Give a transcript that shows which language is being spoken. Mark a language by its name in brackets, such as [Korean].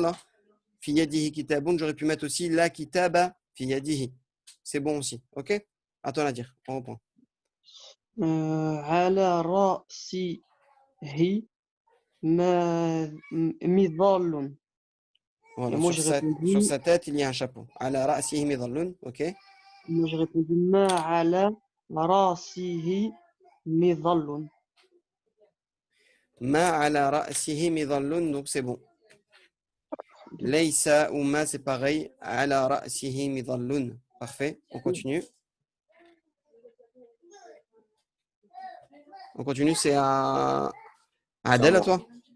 [French] Là. [Arabic] Fi yadihi kitabun, [French] j'aurais pu mettre aussi [Arabic] la kitaba fi yadihi. [French] C'est bon aussi. OK? À toi, Nadir. On reprend. [Arabic] على رأسه مظل. [French] Voilà, moi, sur sa tête, il y a un chapeau. [Arabic] Ala ra'sihi midallun, OK? [French] Moi, j'ai répondu [Arabic] ما على رأسه مظل. Ma ala ra'sihi midallun, [French] donc c'est bon. Laysa ou ma, c'est pareil. [Arabic] Ala ra'sihi midallun. [French] Parfait. On continue. On continue, c'est à Adèle, à toi.